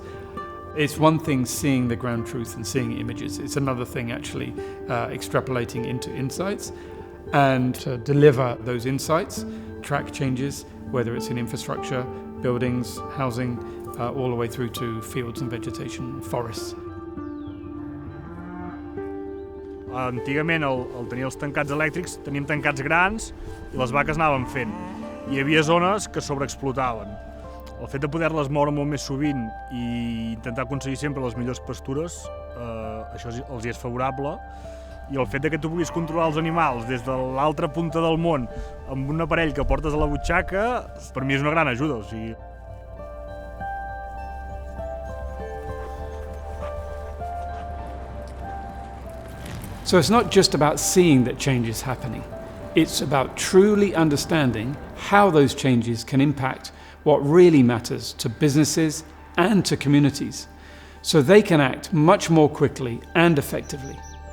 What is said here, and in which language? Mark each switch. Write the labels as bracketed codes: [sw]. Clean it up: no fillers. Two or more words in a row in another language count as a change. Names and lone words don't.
[en] It's one thing seeing the ground truth and seeing images. It's another thing actually extrapolating into insights and to deliver those insights, track changes, whether it's in infrastructure, buildings, housing, all the way through to fields and vegetation, forests. [ca] Antigament, al tenir els tancats elèctrics, teníem tancats grans i les vaques anaven fent. Hi havia zones que sobreexplotaven. El fet de poder-les moure molt més sovint i intentar aconseguir sempre les millors pastures, això els hi és favorable. I el fet de que tu puguis controlar els animals des de l'altra punta del món amb un aparell que portes a la butxaca, per mi és una gran ajuda. O sigui, [en] So it's not just about seeing that change is happening. It's about truly understanding how those changes can impact what really matters to businesses and to communities, so they can act much more quickly and effectively.